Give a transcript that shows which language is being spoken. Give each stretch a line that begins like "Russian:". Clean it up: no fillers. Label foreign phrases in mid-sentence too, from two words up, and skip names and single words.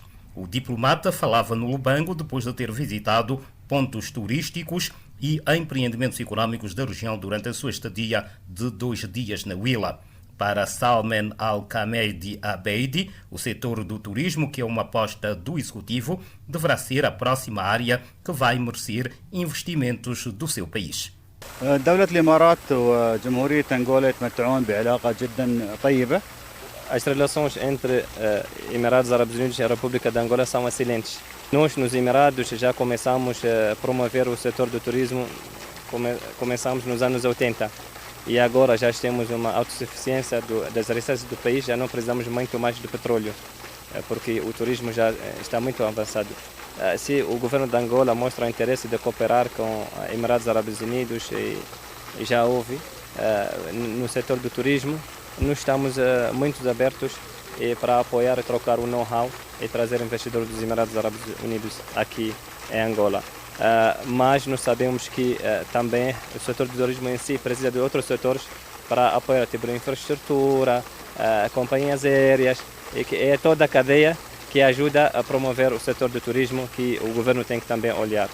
Portuguese: O diplomata falava no Lubango depois de ter visitado pontos turísticos e empreendimentos económicos da região durante a sua estadia de 2 dias na Huila. Para Salman Al-Hamid Abeid, o setor do turismo, que é uma aposta do Executivo, deverá ser a próxima área que vai merecer investimentos do seu país.
Arabic: دولة الإمارات وجمهورية أنغولا يتمتعون بعلاقة جدا طيبة.
Portuguese: As relações entre Emirados Árabes Unidos e a República de Angola são excelentes. Nós, nos Emirados, já começamos a promover o setor do turismo, começamos nos anos 80. E agora já temos uma autossuficiência das riquezas do país, já não precisamos muito mais de petróleo, porque o turismo já está muito avançado. Se o governo de Angola mostra interesse de cooperar com Emirados Árabes Unidos, e já houve, no setor do turismo, nós estamos muito abertos para apoiar e trocar o know-how e trazer investidores dos Emirados Árabes Unidos aqui em Angola. Mas nós sabemos que também o setor do turismo em si precisa de outros setores para apoiar, tipo infraestrutura, companhias aéreas, e que é toda a cadeia que ajuda a promover o setor do turismo, que o governo tem que também olhar.